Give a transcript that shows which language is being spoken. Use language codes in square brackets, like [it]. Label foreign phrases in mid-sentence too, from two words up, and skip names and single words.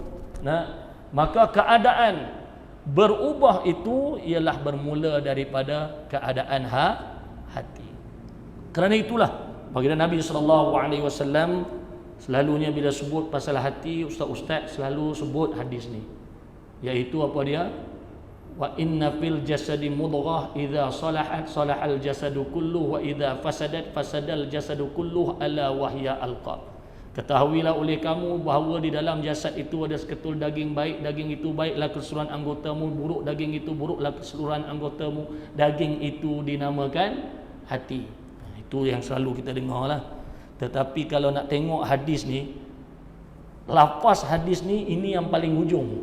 [ms] Maka keadaan berubah itu ialah bermula daripada keadaan hati. Kerana itulah baginda Nabi SAW selalunya bila sebut pasal hati, ustaz-ustaz selalu sebut hadis ni, iaitu apa dia? [ar] وإن في الجسد مضغة إذا صلحت صلح الجسد كله وإذا فسدت فسد الجسد كله ألا وهي القلب. [ms] Ketahuilah oleh kamu bahawa di dalam jasad itu ada seketul daging, baik daging itu baiklah keseluruhan anggotamu, buruk daging itu buruklah keseluruhan anggotamu. Daging itu dinamakan hati. Itu yang selalu kita dengar lah. Tetapi kalau nak tengok hadis ni, lafaz hadis ni, ini yang paling hujung.